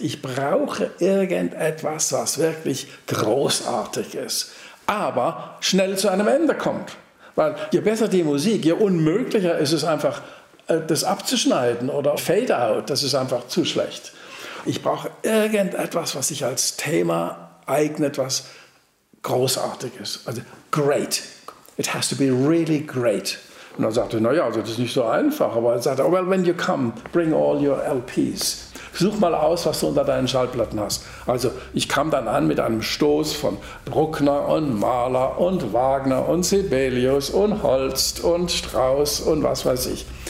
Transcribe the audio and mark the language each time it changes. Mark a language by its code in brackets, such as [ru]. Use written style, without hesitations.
[de] Ich brauche irgendetwas, was wirklich großartig ist, aber schnell zu einem Ende kommt. Weil je besser die Musik, je unmöglicher ist es einfach, das abzuschneiden oder Fade Out, das ist einfach zu schlecht. Ich brauche irgendetwas, was sich als Thema eignet, was großartig ist. Also [en] great. It has to be really great. [de] Und dann sagte er, naja, also das ist nicht so einfach. Aber er sagte, [en] oh, well, when you come, bring all your LPs. [de] Such mal aus, was du unter deinen Schallplatten hast. Also ich kam dann an mit einem Stoß von Bruckner und Mahler und Wagner und Sibelius und Holst und Strauss und was weiß ich.